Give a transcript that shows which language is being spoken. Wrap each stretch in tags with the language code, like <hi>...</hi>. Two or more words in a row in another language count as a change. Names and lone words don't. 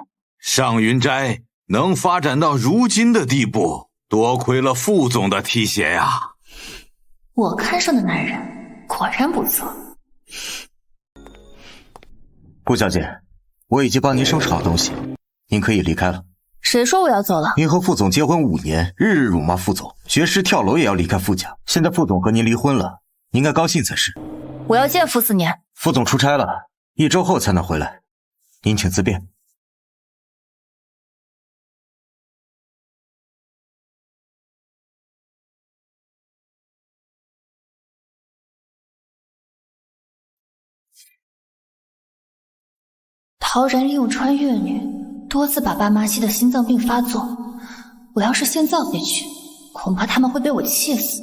<zh>上云斋能发展到如今的地步，多虧了副总的提攜呀。我看上的男人果然不錯。顧小姐，我已經幫您收拾好東西，您可以離開了。誰說我要走了？您和副總結婚5年，日日辱罵副總，絕食跳樓也要離開傅家。現在副總和您離婚了，您應該高興才是。我要見傅斯年。副總出差了，1周後才能回來，您請自便。陶然利用穿越女多次把爸媽氣得心臟病發作，我要是現在回去，恐怕他們會被我氣死。</zh>